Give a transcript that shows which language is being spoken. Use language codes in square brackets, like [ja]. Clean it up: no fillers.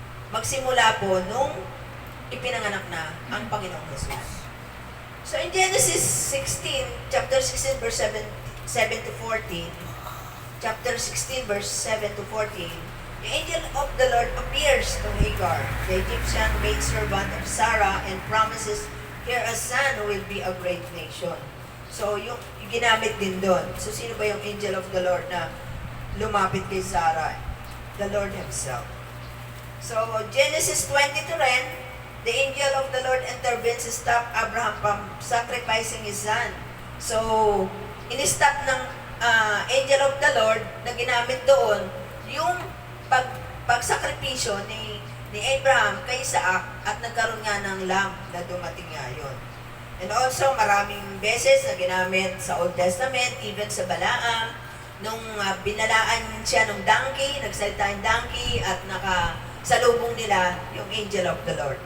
[tl] Magsimula po nung ipinanganak na ang Panginoong Jesus. [en] So, in Genesis 16, chapter 16, verse 7 to 14, chapter 16, verse 7 to 14, the angel of the Lord appears to Hagar, the Egyptian maidservant of Sarah, and promises her a son who will be a great nation. [tl] So, yung ginamit din doon. So, sino ba yung angel of the Lord na lumapit kay Sarah? [en] The Lord Himself. So, Genesis 20 to 10, the angel of the Lord intervenes to stop Abraham from sacrificing his son. [tl] So, in-stop ng angel of the Lord na ginamit doon yung pagsakripisyo ni Abraham kay Isaac at nagkaroon nga ng lamb na dumating nga yun. And also, maraming beses na ginamit sa Old Testament, even sa Balaam, nung binalaan siya ng donkey, nagsalita yung donkey at nakasalubong nila yung angel of the Lord.